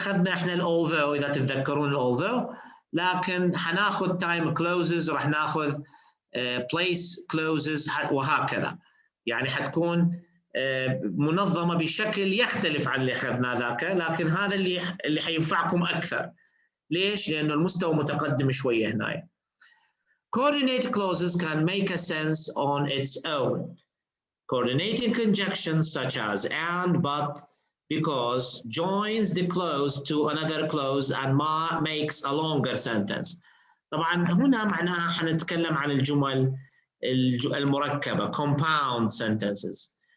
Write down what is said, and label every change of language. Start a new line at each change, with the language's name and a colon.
Arabic: اخذنا احنا although اذا تتذكرون although، لكن حناخذ time clauses، راح ناخذ place clauses وهكذا. يعني حتكون منظمة بشكل يختلف عن اللي اخذناه ذاك، لكن هذا اللي حينفعكم اكثر. ليش؟ لانه المستوى متقدم شوية هنا.
English: Coordinate clauses can make a sense on its own. Coordinating conjunctions such as and, but, because joins the clause to another clause and makes a longer sentence.
Arabic: طبعا هنا معناها حنتكلم عن الجمل المركبة compound sentences.